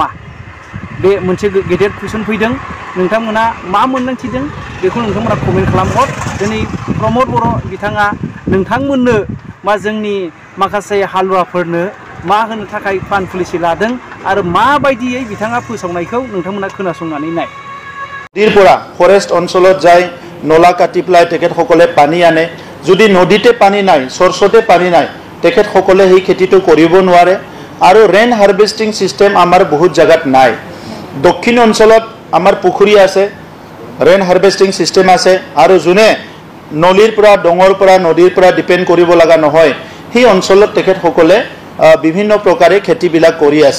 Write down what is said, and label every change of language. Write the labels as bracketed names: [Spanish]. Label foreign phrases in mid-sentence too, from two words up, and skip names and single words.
[Bodo] बे मोनसे गेदेर कुइसन फैदों। नोंथांमोना मा मोन्दांथिदों बेखौ नोंथांमोना कमेन्ट खालामहर। दिनै प्रमद बर' बिथाङा नोंथांमोननो बा जोंनि माखासे हालुवाफोरनो मा होनो थाखाय [English] plan policy [Bodo] लादों आरो माबायदियै बिथाङा फोसावनायखौ नोंथांमोना खोनासंनानै नाय। [Assamese] नदीर পৰা ফৰেষ্ট অঞ্চলত যায় নলা কাটি পেলাই তেখেতসকলে পানী আনে। যদি নদীতে পানী নাই, চৰ্চতে পানী নাই, তেখেতসকলে সেই খেতিটো কৰিব নোৱাৰে। আৰু [English] rain harvesting system [Assamese] আমাৰ বহুত জাগাত নাই। দক্ষিণ অঞ্চলত আমাৰ পুখুৰী আছে, [English] rain harvesting system [Assamese] আছে, আৰু যোনে নলীৰ পৰা ডঙৰ পৰা নদীৰ পৰা ডিপেণ্ড কৰিব লগা নহয়, সেই অঞ্চলত তেখেতসকলে বিভিন্ন প্ৰকাৰে খেতিবিলাক কৰি আছে।